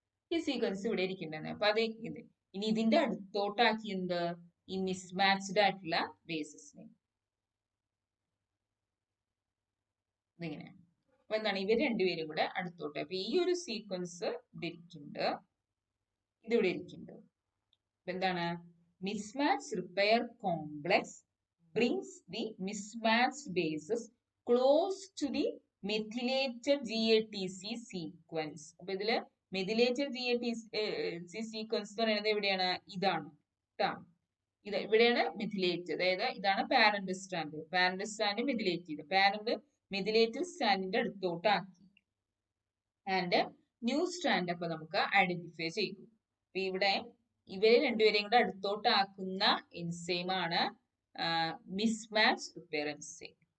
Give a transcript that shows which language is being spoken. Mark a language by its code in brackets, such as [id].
[ml] ഈ സീക്വൻസ് ഇവിടെ ഇരിക്കണ്ടായിരുന്നു. അപ്പൊ അത് ഇനി ഇതിന്റെ അടുത്തോട്ടാക്കി എന്ത്? ഈ മിസ്മാച്ച്ഡ് ആയിട്ടുള്ള ബേസിസിനെ. ഇതിങ്ങനെ. അപ്പൊ എന്താണ്? ഇവർ രണ്ടുപേരും കൂടെ അടുത്തോട്ട്. അപ്പൊ ഈ ഒരു സീക്വൻസ് ഇവിടെ ഇരിക്കുന്നുണ്ട്, ഇതിവിടെ ഇരിക്കുന്നുണ്ട്. അപ്പൊ എന്താണ്? [en] Mismatch repair complex brings the mismatched bases close to the methylated GATC sequence. [ml] അപ്പൊ ഇതില് മെഥിലേറ്റഡ് GATC സീക്വൻസ് എന്ന് പറയുന്നത് എവിടെയാണ്? ഇതാണ്. ഇത് ഇവിടെയാണ് മെഥിലേറ്റ്. അതായത് ഇതാണ് പാരന്റ് സ്ട്രാൻഡ്. പാരന്റ് സ്ട്രാൻഡ് മെഥിലേറ്റ് ചെയ്ത് പാരന്റ് മെഥിലേറ്റഡ് സ്ട്രാൻഡിന്റെ അടുത്തോട്ട് ആക്കി. ആൻഡ് ന്യൂ സ്ട്രാൻഡ് അപ്പൊ നമുക്ക് ഐഡന്റിഫൈ ചെയ്തു. അപ്പൊ ഇവിടെ ഇവരെ രണ്ടുപേരെയും കൂടെ അടുത്തോട്ട് ആക്കുന്ന എൻസൈം ആണ് മിസ്മാച്ച് റിപ്പയർ എൻസൈം.